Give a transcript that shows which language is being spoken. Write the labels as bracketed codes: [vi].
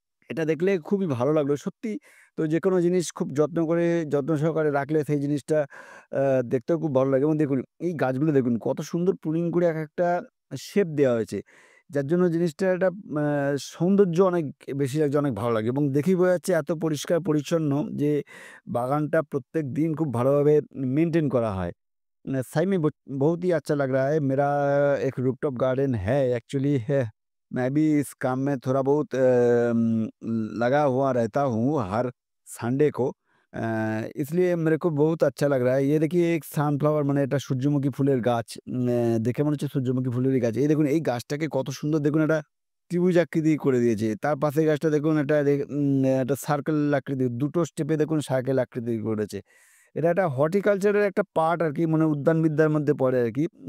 [bn] এটা দেখলে খুবই ভালো লাগলো। সত্যি তো যেকোনো জিনিস খুব যত্ন সহকারে রাখলে সেই জিনিসটা আ দেখতেও খুব ভালো লাগে এবং দেখুন এই গাছগুলো দেখুন কত সুন্দর প্রুনিং করে একেকটা শেপ দেওয়া হয়েছে। যার জন্য জিনিসটা একটা আ সৌন্দর্য অনেক বেশি লাগছে, অনেক ভালো লাগে এবং দেখেই বোঝা যাচ্ছে এত পরিষ্কার পরিচ্ছন্ন যে বাগানটা প্রত্যেকদিন খুব ভালোভাবে মেইনটেইন করা হয়। [hi] सही में बहुत ही अच्छा लग रहा है। मेरा एक रूफटॉप गार्डन है एक्चुअली है। मैं भी इस काम में थोड़ा बहुत लगा हुआ रहता हूँ हर संडे को। इसलिए मेरे को बहुत अच्छा लग रहा है। ये देखिए एक [bn] সানফ্লাওয়ার মানে এটা সূর্যমুখী ফুলের গাছ। দেখে মনে হচ্ছে সূর্যমুখী ফুলেরই গাছ। এই দেখুন এই গাছটাকে কত সুন্দর দেখুন একটা ত্রিভুজ আকৃতি করে দিয়েছে। তার পাশের গাছটা দেখুন একটা সার্কেল আকৃতির। দুটো স্টেপে দেখুন সার্কেল আকৃতি করেছে। এটা একটা হর্টিকালচারের একটা পার্ট আরকি মানে উদ্যানবিদ্যার মধ্যে পড়ে আরকি।